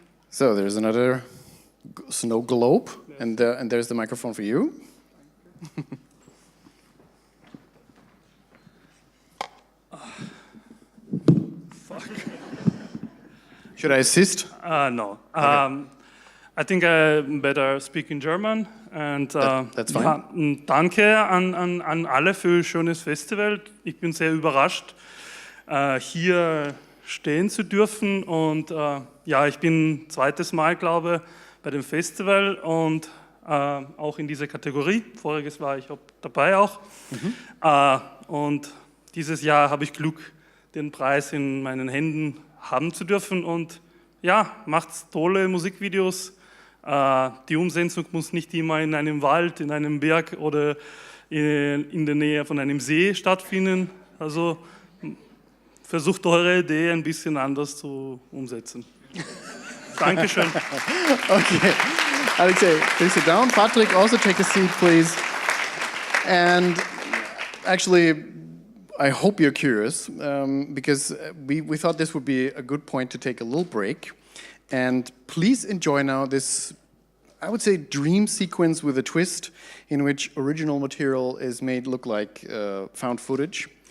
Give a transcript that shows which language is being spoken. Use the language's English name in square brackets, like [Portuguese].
[English] So there's another snow globe, and there's the microphone for you. Fuck. Should I assist? No. Okay. I think I better speak in German. And that's fine. [German] Danke an alle für ein schönes Festival. Ich bin sehr überrascht, hier stehen zu dürfen. Und ja, ich bin zweites Mal, glaube ich, bei dem Festival und auch in dieser Kategorie. Voriges war ich dabei auch. Und dieses Jahr habe ich Glück, den Preis in meinen Händen haben zu dürfen. Und ja, macht tolle Musikvideos. Die Umsetzung muss nicht immer in einem Wald, in einem Berg oder in der Nähe von einem See stattfinden. Also versucht eure Idee ein bisschen anders zu umsetzen. Dankeschön. [English] Okay, Alexei, please sit down. Patrick, also take a seat, please. And actually, I hope you're curious, because we thought this would be a good point to take a little break. And please enjoy now this, I would say, dream sequence with a twist in which original material is made look like found footage.